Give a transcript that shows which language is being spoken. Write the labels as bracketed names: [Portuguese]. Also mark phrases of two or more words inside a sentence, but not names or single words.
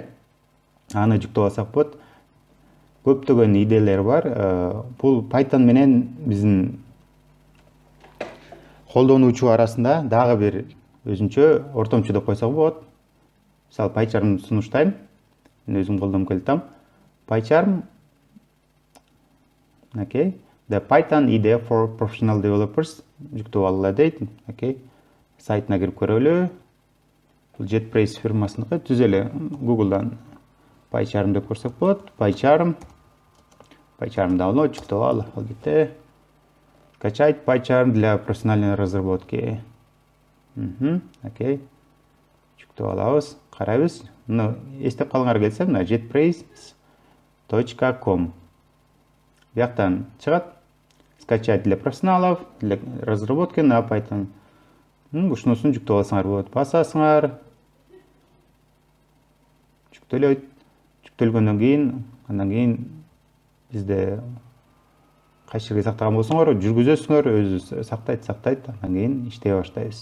[Kyrgyz] Аны жүктөп алсак болот. Көптөгөн IDEлер бар. Бул Python менен биздин колдонуучу арасында дагы бир өзүнчө ортомчу деп койсок болот. Мисалы PyCharm'ды сунуштайм. Мен өзүм колдонуп келатам. PyCharm okay. [English] The Python IDE for professional developers [Kyrgyz] жүктөп алгыла дейт. Okay. Сайтына кирип көрөлү. Бул JetBrains фирмасыныкы. Түз эле Google'дан PyCharm деп көрсөк болот. PyCharm download жүктөп ал. Албетте. [Russian] Скачать PyCharm для профессиональной разработки. [Kyrgyz] Окей. Жүктөп алабыз. Карайбыз. Муну эстеп калгыңар келсе, мына jetbrains.com. Бияктан чыгат. [Russian] Скачать для профессионалов, для разработки на Python. [Kyrgyz] Ушунусун жүктөп алсаңар болот. Басасыңар. Жүктөлөйт. Жүктөлгөндөн кийин, андан кийин бизде кайсы жерге сактаган болсоңор, жүргүзөсүңөр, өзү сактайт, андан кийин иштей баштайбыз.